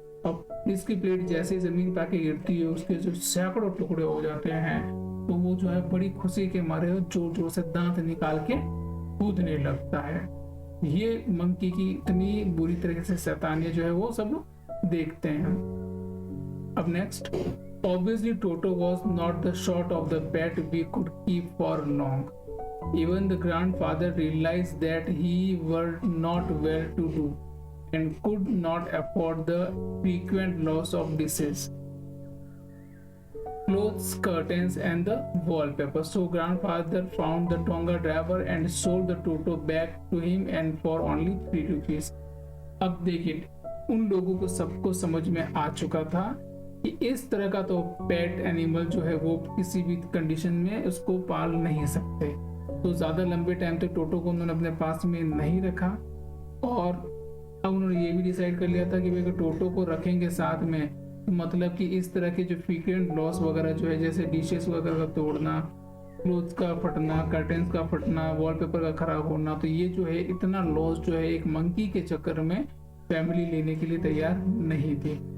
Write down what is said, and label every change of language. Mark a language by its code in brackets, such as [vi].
[hi] अब डिस्क की प्लेट जैसे जमीन पे आके गिरती है उसके जो सैकड़ों टुकड़े हो जाते हैं, तो वो जो है बड़ी खुशी के मारे जोर जोर से दांत निकाल के कूदने लगता है। ये मंकी की इतनी बुरी तरीके से शैतानियत जो है वो सब लोग देखते हैं। अब [en] Next, obviously Toto was not the sort of the pet we could keep for long. Even the grandfather realized that he were not well to do and could not afford the frequent loss of dishes, clothes, curtains, and the wallpaper. So grandfather found the Tonga driver and sold the Toto back to him and for only 3 rupees. [hi] अब देखिए, उन लोगों को सबको समझ में आ चुका था कि इस तरह का तो पेट एनिमल जो है वो किसी भी कंडीशन में उसको पाल नहीं सकते। तो ज़्यादा लंबे टाइम तक टोटो को उन्होंने अपने पास में नहीं रखा और अब उन्होंने ये भी डिसाइड कर लिया था कि भाई अगर टोटो को रखेंगे साथ में तो मतलब कि इस तरह के जो फ्रीक्वेंट लॉस वगैरह जो है, जैसे डिशेस वगैरह का तोड़ना, क्लोथ्स का फटना, कर्टेंस का फटना, वॉलपेपर का खराब होना, तो ये जो है इतना लॉस जो है एक मंकी के चक्कर में फैमिली लेने के लिए तैयार नहीं थी।